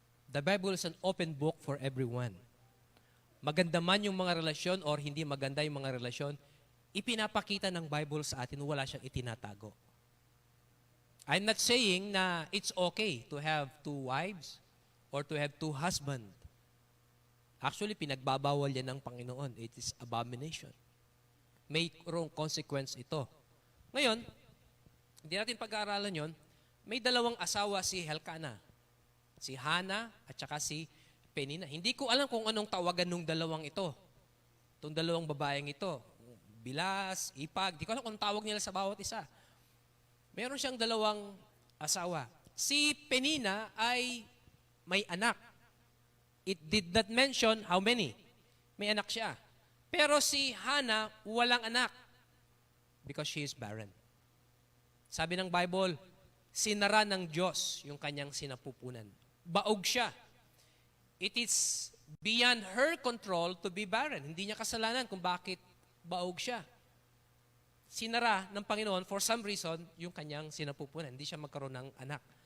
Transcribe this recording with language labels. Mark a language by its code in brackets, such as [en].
[en] The Bible is an open book for everyone. [tl] Maganda man yung mga relasyon or hindi maganda yung mga relasyon, ipinapakita ng Bible sa atin, wala siyang itinatago. [en] I'm not saying na it's okay to have two wives or to have two husbands. [tl] Actually, pinagbabawal yan ng Panginoon. [en] It is abomination. [tl] May [en] wrong consequence [tl] ito. Ngayon, hindi natin pag-aaralan yon. May dalawang asawa si Elkanah. Si Hannah at saka si Penina. Hindi ko alam kung anong tawagan ng dalawang ito. Itong dalawang babaeng ito. Bilas, ipag. Hindi ko alam kung anong tawag nila sa bawat isa. Meron siyang dalawang asawa. Si Penina ay may anak. [en] It did not mention how many. [tl] May anak siya. Pero si Hannah, walang anak. [en] Because she is barren. [tl] Sabi ng Bible, sinara ng Diyos yung kanyang sinapupunan. Baog siya. [en] It is beyond her control to be barren. [tl] Hindi niya kasalanan kung bakit baog siya. Sinara ng Panginoon [en] for some reason [tl] yung kanyang sinapupunan. Hindi siya magkaroon ng anak.